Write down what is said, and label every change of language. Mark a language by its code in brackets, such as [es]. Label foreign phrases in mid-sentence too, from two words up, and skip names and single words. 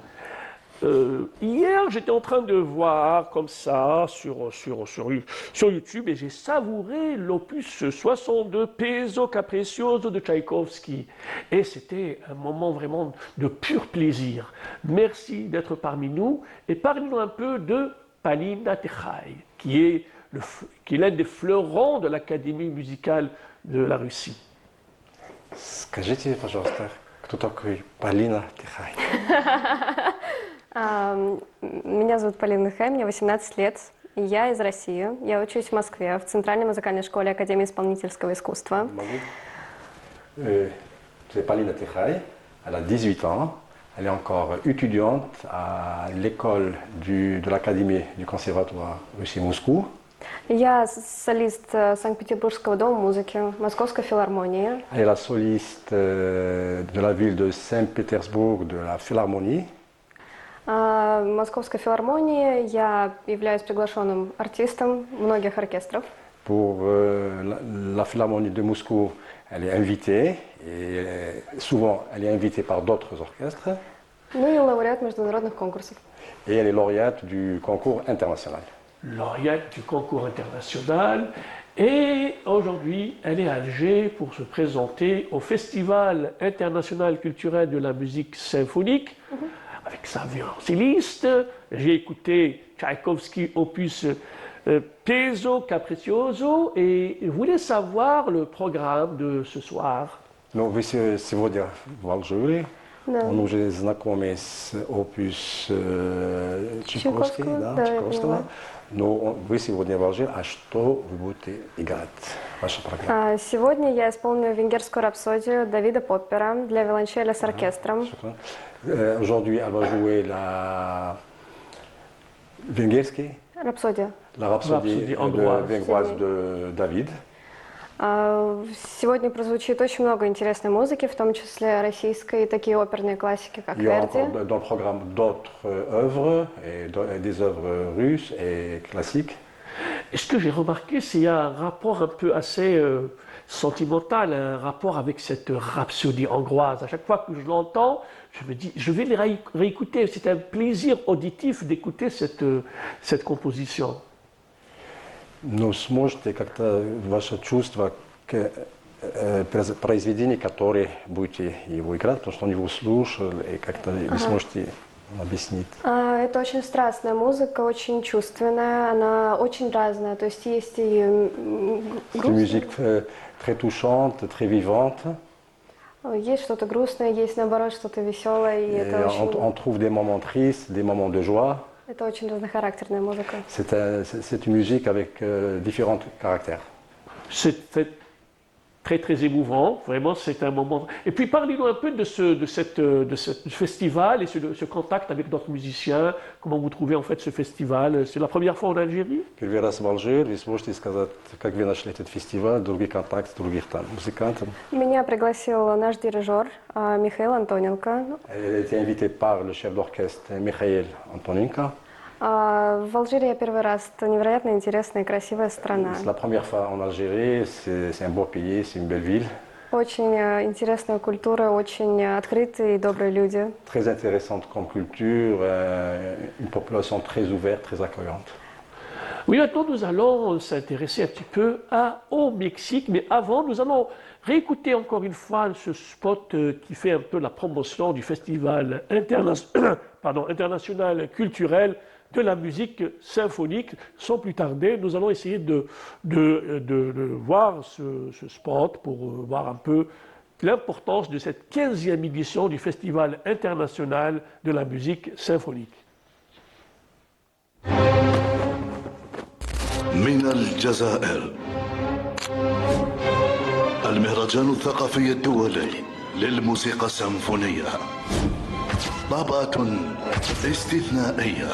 [fr] Hier, j'étais en train de voir comme ça sur YouTube et j'ai savouré l'opus 62 Peso Capriccioso de Tchaïkovski. Et c'était un moment vraiment de pur plaisir. Merci d'être parmi nous et parlez-nous un peu de Palina Tejay, qui est l'un des fleurons de l'Académie musicale de la Russie. [ru] Скажите, пожалуйста, кто такой Полина Тихай? меня зовут Полина Тихай, мне 18 лет. И я из России. Я учусь в Москве, в Центральной музыкальной школе Академии исполнительского искусства. [fr] C'est Полина Тихай, elle a 18 ans, elle est encore étudiante à l'école de l'Académie du Conservatoire Russie-Moscou. [ru] Я солист Санкт-Петербургского дома музыки, Московской филармонии. [fr] Elle est la soliste de la ville de Saint-Pétersbourg de la Philharmonie. [ru] В Московской филармонии я являюсь приглашенным артистом многих оркестров. [fr] Pour la Philharmonie de Moscou, elle est invitée et souvent elle est invitée par d'autres orchestres. [ru] Ну и лауреат международных конкурсов. [fr] Et elle est lauréate du concours international. Lauréate du concours international. Et aujourd'hui, elle est à Alger pour se présenter au Festival international culturel de la musique symphonique avec sa violoncelliste. J'ai écouté Tchaïkovski opus Peso Capriccioso et je voulais savoir le programme de ce soir. [ru] Ну, вы сегодня в Алжире. Да. Он уже знакомый с опус Чайковский, да, да, Чайковского. Но вы сегодня в Алжире, а что вы будете играть? Ваша программа? Сегодня я исполню венгерскую рапсодию Давида Поппера для виолончели с оркестром. [fr] Aujourd'hui, elle va jouer la венгерский, [ru] Рапсодия. [fr] la rhapsodie hongroise de David. [ru] Сегодня прозвучит очень много интересной музыки, в том числе российской, и такие оперные классики, как [fr] Il y aura [ru] Верди. [fr] encore dans le programme d'autres œuvres, et des œuvres russes et classiques. Et ce que j'ai remarqué, c'est qu'il y a un rapport un peu assez sentimental, un rapport avec cette rhapsodie hongroise. À chaque fois que je l'entends, je me dis, je vais les réécouter. C'est un plaisir auditif d'écouter cette composition. [ru] Но сможете как-то ваше чувство к произведению, которое будете его играть, потому что он его слушал, и как-то вы сможете объяснить. Это очень страстная музыка, очень чувственная, она очень разная, то есть есть и [fr] C'est une musique très touchante, très vivante. [ru] есть что-то грустное, есть наоборот что-то веселое, и это [fr] On trouve des moments tristes, des moments de joie. [ru] Это очень разнохарактерная музыка. [fr] C'est une musique avec différents caractères. C'est très très émouvant, vraiment c'est un moment. Et puis parlez-nous un peu de ce festival et ce contact avec d'autres musiciens. Comment vous trouvez en fait ce festival? C'est la première fois en Algérie? [ru] Первый раз в Алжире, вы сможете сказать, как вы нашли этот фестиваль, другие контакты, других там музыкантов. Меня пригласил наш дирижер Михаил Антоненко. [fr] Elle a été invitée par le chef d'orchestre Mikhail Antonenko. [ru] В Алжире я первый раз. Это невероятно интересная и красивая страна. [fr] C'est la première fois en Algérie, c'est un beau pays, c'est une belle ville. [ru] Очень интересная культура, очень открытые и добрые люди. [fr] Très intéressante comme culture, une population très ouverte, très accueillante. Oui, maintenant nous allons s'intéresser un petit peu au Mexique, mais avant nous allons réécouter encore une fois ce spot qui fait un peu la promotion du Festival international culturel de la musique symphonique. Sans plus tarder, nous allons essayer de voir ce spot pour voir un peu l'importance de cette 15e édition du Festival international de la musique symphonique. [ar] من الجزائر المهرجان الثقافي الدولي للموسيقى السيمفونية طابعة استثنائية.